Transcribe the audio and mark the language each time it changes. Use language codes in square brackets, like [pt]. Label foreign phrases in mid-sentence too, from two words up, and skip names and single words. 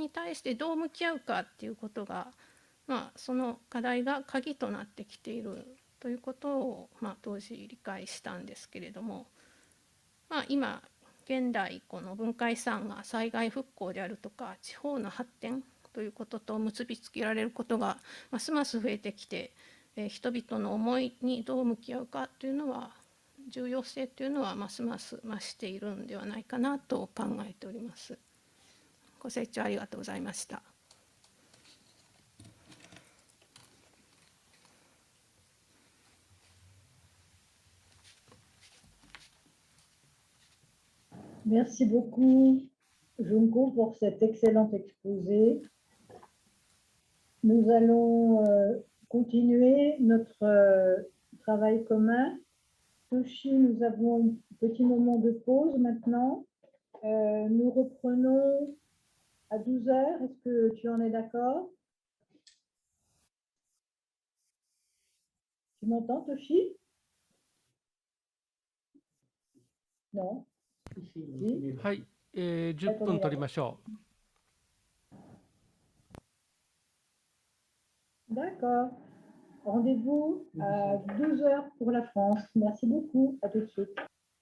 [ja] に対してどう向き合うかっていうことが、その課題が鍵となってきているということを、当時理解したんですけれども、今現代この文化遺産が災害復興であるとか地方の発展ということと結びつけられることがますます増えてきて、人々の思いにどう向き合うかというのは、重要性というのはますます増しているんではないかなと考えております。ご清聴ありがとうございました。 [fr] Merci beaucoup, Junko, pour cet excellent exposé. Nous allons continuer notre travail commun. Toshi, nous avons un petit moment de pause maintenant. Nous reprenons à 12 heures. Est-ce que tu en es d'accord? Tu m'entends, Toshi? Non? [ja] はい、10分取りましょう。 [fr] D'accord. Rendez-vous à 12 heures pour la France. Merci beaucoup. À tout de suite.